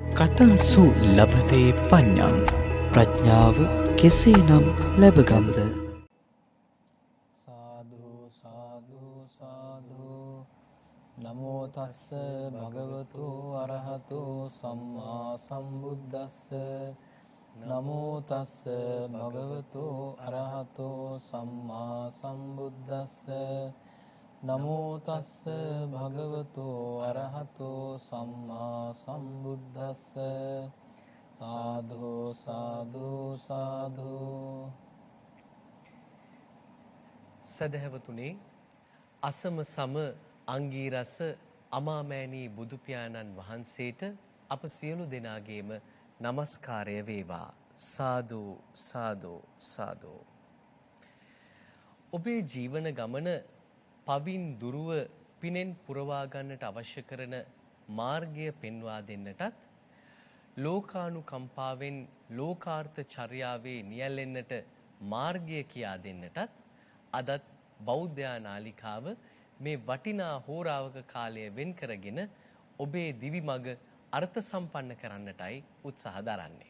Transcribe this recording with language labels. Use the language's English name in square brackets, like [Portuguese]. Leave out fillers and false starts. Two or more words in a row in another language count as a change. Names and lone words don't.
[Pali] කතංසු ලබතේ පඤ්ඤං [Sinhala] ප්‍රඥාව කෙසේනම් ලැබගම්ද? [Pali] සාදු සාදු සාදු නමෝ තස්ස භගවතු අරහතු සම්මා සම්බුද්දස්ස නමෝ තස්ස භගවතු අරහතු සම්මා සම්බුද්දස්ස නමෝ තස්ස භගවතු අරහතු සම්මා සම්බුද්දස්ස සාදු සාදු සාදු. [Sinhala] සදහැවතුනේ අසම සම අංගීරස අමාමෑණී බුදු පියාණන් වහන්සේට අප සියලු දෙනාගේම নমස්කාරය වේවා. සාදු සාදු සාදු. ඔබේ ජීවන ගමන පවින් දුරුව පිනෙන් පුරවා ගන්නට අවශ්‍ය කරන මාර්ගය පෙන්වා දෙන්නටත් ලෝකානුකම්පාවෙන් ලෝකාර්ථ චර්යාවේ නියැලෙන්නට මාර්ගය කියා දෙන්නටත් අදත් බෞද්ධ නාලිකාව මේ වටිනා හෝරාවක කාලය වෙන් කරගෙන ඔබේ දිවි මඟ අර්ථ සම්පන්න කරන්නටයි උත්සාහ දරන්නේ.